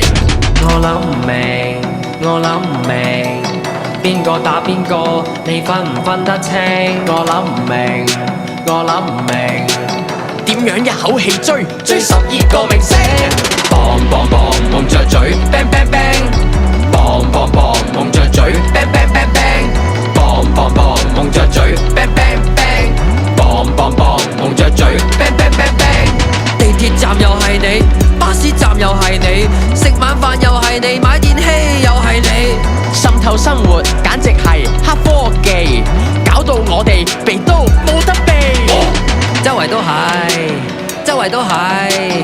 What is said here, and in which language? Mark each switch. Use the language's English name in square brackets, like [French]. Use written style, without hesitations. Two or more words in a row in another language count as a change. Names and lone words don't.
[Cantonese] 我諗唔明，我諗唔明。邊個打邊個，你分唔分得清？我諗唔明，我諗唔明，點樣一口氣追12個明星？棒棒棒蒙着嘴 [English] bang bang bang， [Cantonese] 棒棒棒蒙着嘴 [English] bang bang bang bang， [Cantonese] 棒棒棒蒙着嘴 [English] bang bang bang， [Cantonese] 棒棒棒蒙着嘴 [English] bang bang bang bang。 [Cantonese] 地鐵站又係你，巴士站又係你，食晚飯又係你，買電器又係你，滲透生活簡直係黑科技，搞到我哋避都冇得避。周圍都係，周圍都係。